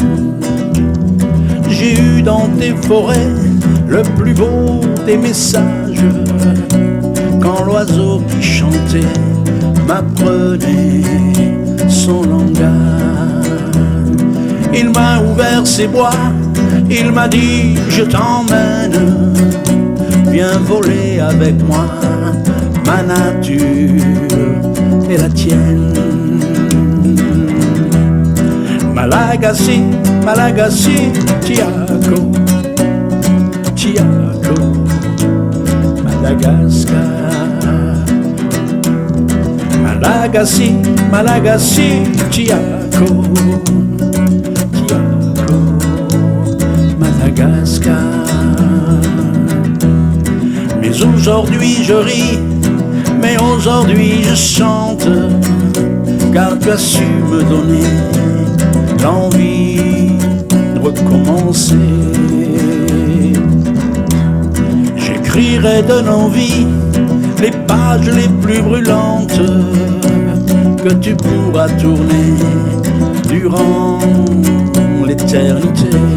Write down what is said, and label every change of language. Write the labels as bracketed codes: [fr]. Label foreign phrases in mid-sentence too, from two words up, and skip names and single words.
[fr] J'ai eu dans tes forêts le plus beau des messages, quand l'oiseau qui chantait m'apprenait son langage. Il m'a ouvert ses bois, il m'a dit je t'emmène, viens voler avec moi, ma nature est la tienne. [mg] Malagasy, Malagasy, Tiago, Tiago, Madagascar. Malagasy, Malagasy, Tiago, Tiago, Madagascar. [fr] Mais aujourd'hui je ris, mais aujourd'hui je chante, car tu as su me donner l'envie de recommencer. J'écrirai de nos vies les pages les plus brûlantes que tu pourras tourner durant l'éternité.